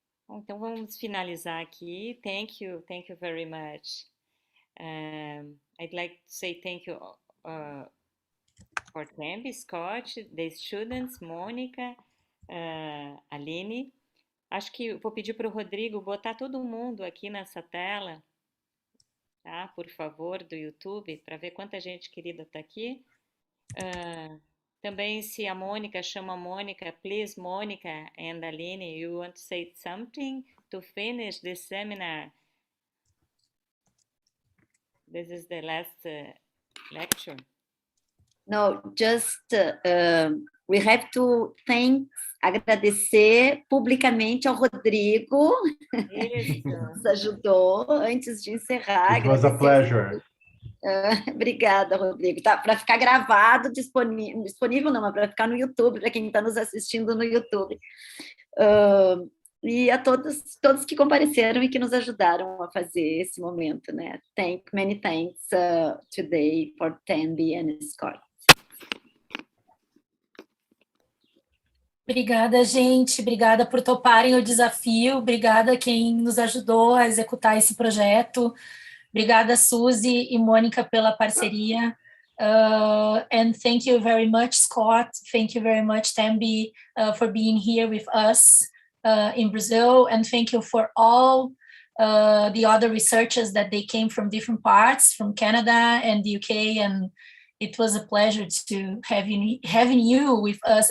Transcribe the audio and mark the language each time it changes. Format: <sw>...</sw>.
<pt>Então vamos finalizar aqui.</pt> <en>Thank you very much. I'd like to say thank you for Thembi, Scott, the students, Mônica, Aline.</en> <pt>Acho que vou pedir para o Rodrigo botar todo mundo aqui nessa tela, tá? Por favor, do YouTube, para ver quanta gente querida está aqui. Também, se a Mônica</pt> <en>chama a Mônica, please, Mônica and Aline, you want to say something to finish this seminar? This is the last lecture. No, just we have to</en> <pt>agradecer publicamente ao Rodrigo, que nos ajudou antes de encerrar.</pt> <en>It was a pleasure.</en> <pt>Obrigada, Rodrigo. Tá, para ficar gravado, disponível não, mas para ficar no YouTube, para quem está nos assistindo no YouTube. E a todos que compareceram e que nos ajudaram a fazer esse momento, né?</pt> <en>Many thanks today for Thembi and Scott.</en> <pt>Obrigada, gente. Obrigada por toparem o desafio. Obrigada a quem nos ajudou a executar esse projeto. Obrigada, Suzi e Mônica, pela parceria.</pt> <en>And thank you very much, Scott. Thank you very much, Thembi, for being here with us in Brazil. And thank you for all the other researchers that they came from different parts, from Canada and the UK. And it was a pleasure to having you with us.</en>